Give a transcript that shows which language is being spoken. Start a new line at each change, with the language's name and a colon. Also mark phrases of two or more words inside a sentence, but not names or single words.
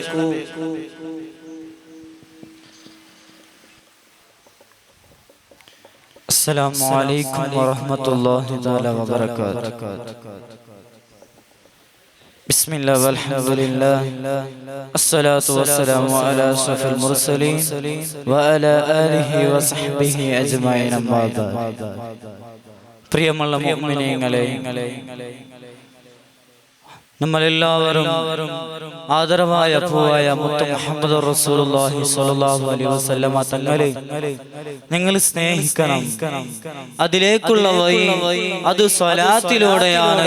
Arabic: السلام عليكم ورحمة الله تعالى وبركاته. بسم الله والحمد لله الصلاة والسلام على أشرف المرسلين وعلى آله وصحبه أجمعين. أما بعد.
Malayalam: പ്രിയമുള്ള മുഅ്മിനീങ്ങളെ, നമ്മളെല്ലാവരും ആദരവായ അബൂവായ മുത്ത് മുഹമ്മദ്
Arabic: رسول الله صلى الله عليه وسلم
Malayalam: തങ്ങളെ നിങ്ങൾ സ്നേഹിക്കണം. അതിലേക്കുള്ള വഴി അത് സ്വലാത്തിലൂടെയാണ്.